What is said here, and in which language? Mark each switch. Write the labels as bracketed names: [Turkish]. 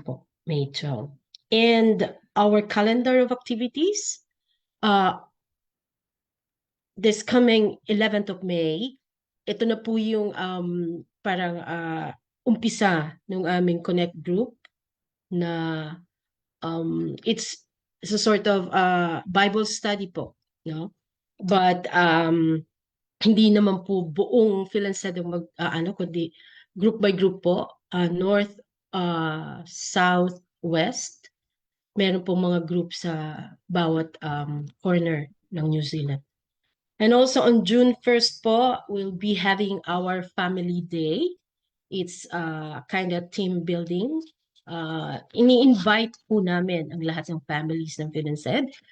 [English] po, May 12. And our calendar of activities, this coming 11th of May, [Filipino] ito na po yung parang umpisa ng aming Connect group na [English] it's a sort of Bible study po, no? [Filipino] But hindi naman po buong Philensedo kundi group by group po, north, south, west. Meron po mga group sa bawat corner ng New Zealand. [English] And also on June 1st po, we'll be having our family day. It's kind of team building. [Filipino] Ini-invite po namin ang lahat ng families ng Philensedo.